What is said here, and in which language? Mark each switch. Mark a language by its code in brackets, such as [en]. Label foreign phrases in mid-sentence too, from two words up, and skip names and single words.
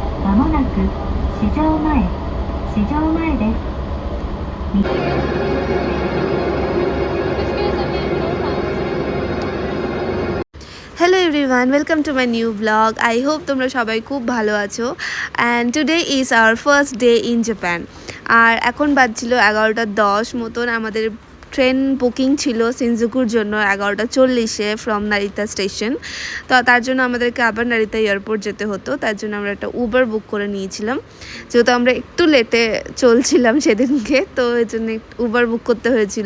[ja] まもなく市場前です。 [en] Hello everyone, welcome to my new blog. I hope [bn] তোমরা সবাই খুব ভালো আছো। [en] And today is our first day in Japan. [bn] আর এখন বাজছিল 11:10 মতন। আমাদের ট্রেন বুকিং ছিল সিনজুকুর জন্য 11:40-এ [en] from Narita station. [bn] তো তার জন্য আমাদেরকে আবার নারিতা এয়ারপোর্ট যেতে হতো। তার জন্য আমরা একটা উবার বুক করে নিয়েছিলাম, যেহেতু আমরা একটু লেটে চলছিলাম সেদিনকে, তো এই জন্য উবার বুক করতে হয়েছিল।